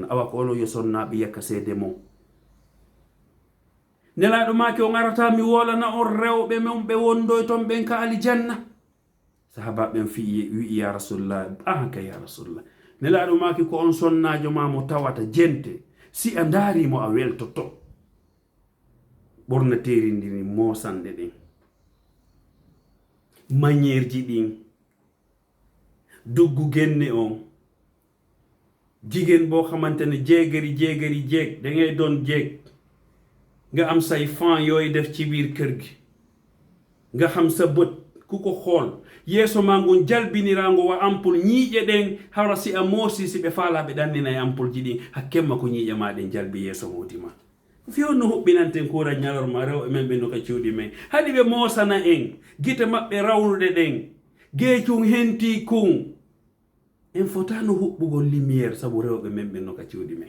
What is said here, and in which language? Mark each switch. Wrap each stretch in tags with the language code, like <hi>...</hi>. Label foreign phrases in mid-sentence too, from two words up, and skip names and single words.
<ff>Awa ko ono yo sonnaɓe yakka seede mo. Nelaɗo make o ngarata mi wolana on rewɓe mon ɓe wondoy ton ɓen ka aljanna. Sahaba ɓen wi'i</ff> <ar>ya rasulullah,</ar> <ff>ka</ff> <ar>ya rasulullah,</ar> <ff>nelaɗo make ko on sonnajo ma mo tawata jente, si a ndaarimo a weltoto. Ɓornateri ndini mosanɗe ɗin, mañerji ɗin, duggu genne on,</ff> <wo>jigen bo xamantene jeeg da ngay doon jeeg nga am say fan yooyu def ci biir kër gi, nga xam sa bët ku ko xool yeeso ma</wo> <ff>ngon jalbinirango wa ampul ñiiƴe ɗen hawra si a moosi si ɓe faalaɓe ɗannina e ampul ji ɗin hakkemma ko ñiiƴe ma ɗen jalbi yeeso modi ma. Fiyon no huɓɓinanten kura ñalorma rewɓe men ɓe no ka cuuɗi men, haɗi ɓe moosana en gite maɓɓe rawnuɗe ɗen, geecum henti kun en fotano huɓɓugol lumiére sabu rewɓe men ɓe no ka cuuɗi men.</ff>